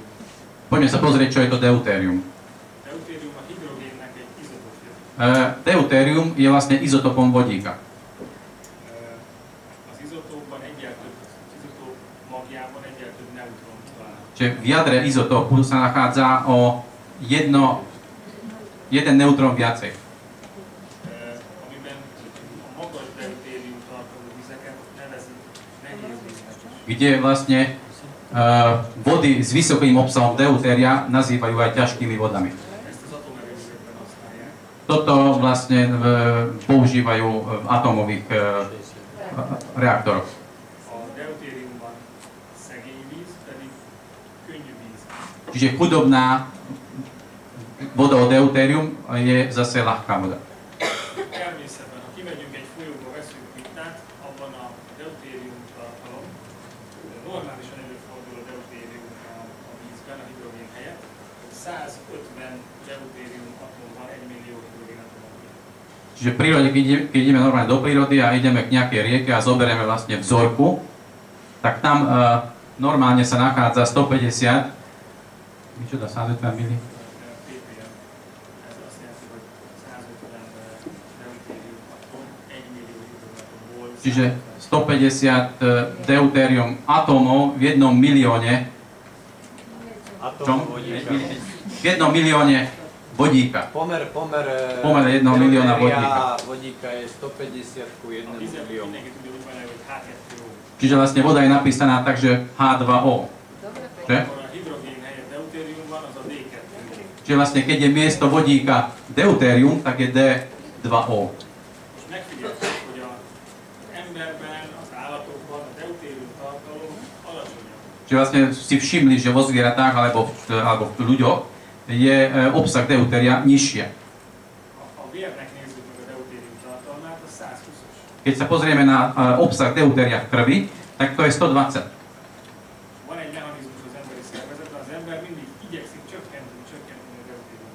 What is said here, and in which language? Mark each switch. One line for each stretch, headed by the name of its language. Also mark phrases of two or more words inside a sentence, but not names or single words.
Slovak: Poďme sa pozrieť, čo je to deutérium.
Hungarian: Deutérium a hidrogénnek egy izotópja.
Slovak: Deutérium je vlastne izotopom vodíka.
Hungarian: Az izotópban izotóp magjában egyel több neutrón található.
Slovak: Čiže v jadre izotópu sa nachádza o jeden neutrón viacej.
Hungarian: Amiben a magas deutérium tartalmú vizeket nevezik nehéz víznek.
Slovak: Kde vlastne vody s vysokým obsahom deutéria nazývajú aj ťažkými vodami.
Hungarian: Ezt az atomerőművekben használják.
Slovak: Toto vlastne používajú v atómových reaktoroch.
Hungarian: A deutériumban szegény víz pedig könnyű víz.
Slovak: Čiže chudobná voda o deutérium je zase ľahká voda.
Hungarian: Természetben, ha kimegyünk egy folyóba, veszünk pitát, abban a deutérium tartalom, normálisan előfordul a deutérium a vízben, a hidrogén helyett, 150 deutérium atom van 1 millió hidrogén atomon.
Slovak: Čiže v prírode, keď ideme normálne do prírody a ideme k nejakej rieke a zoberieme vlastne vzorku, tak tam normálne sa nachádza 150, čo dá 150 mili? ppm.
Hungarian: Ez azt jelenti, hogy 150 deutérium atom 1 millió hidrogén atomból.
Slovak: Čiže 150 deutérium atómov v 1 milióne, v 1 milióne vodíka. Pomer 1 milióna vodíka. Vodíka je 150 ku 1 miliónu.
Hungarian: Mindenki tudja úgy mondani, hogy H2O.
Slovak: Čiže vlastne voda je napísaná tak, že H2O. Že?
Hungarian: Akkor a hidrogén helyett deutérium van, az a D2.
Slovak: Čiže vlastne keď je miesto vodíka deutérium, tak je D2O.
Hungarian: És megfigyeltük, hogy az emberben, az állatokban a deutérium tartalom alacsonyabb.
Slovak: Čiže vlastne si všimli, že vo zvieratách alebo v ľuďoch je obsah deutéria nižšie.
Hungarian: Ha a vérnek nézzük meg a deutérium tartalmát, az 120-os.
Slovak: Keď sa pozrieme na obsah deutéria v krvi, tak to je 120.
Hungarian: Van egy mechanizmus az emberi szervezetben, az ember mindig igyekszik csökkenteni a deutériumot.